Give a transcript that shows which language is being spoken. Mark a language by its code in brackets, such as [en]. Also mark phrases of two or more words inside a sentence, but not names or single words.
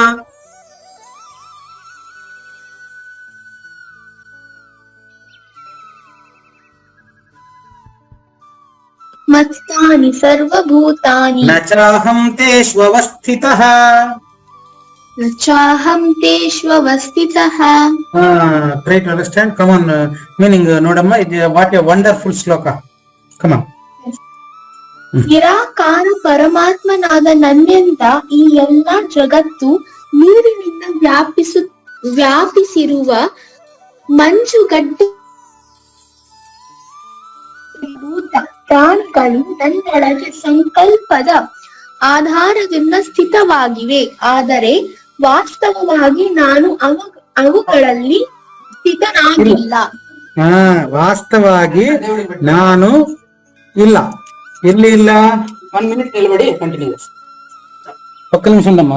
[sa] మత్స్థాని సర్వభూతాని. నచాహం తేష్వస్థితః. చాహం తేష్వస్థితః. [en] Try to understand. Come on. [kn] ಮೀನಿಂಗ್ ನೋಡಮ್ಮಾ. [en] What a wonderful shloka. Come on. [kn] ನಿರಾಕಾರ ಪರಮಾತ್ಮನಾದ ನನ್ನಿಂದ ಈ ಎಲ್ಲ ಜಗತ್ತು ನೀರಿನಿಂದ ವ್ಯಾಪಿಸಿರುವ ಮಂಜುಗಡ್ಡೆ ಭೂತ ಪ್ರಾಣಿಗಳು ನನ್ನೊಳಗೆ ಸಂಕಲ್ಪದ ಆಧಾರದಿಂದ ಸ್ಥಿತವಾಗಿವೆ. ಆದರೆ ವಾಸ್ತವವಾಗಿ ನಾನು ಅವುಗಳಲ್ಲಿ ಸ್ಥಿತನಾಗಿಲ್ಲ. ವಾಸ್ತವಾಗಿ ನಾನು ಇಲ್ಲ. [te] ఎల్లి ఇలా 1 minute నిలబడి కంటిన్యూస్. ఒక్క నిమిషం అమ్మా.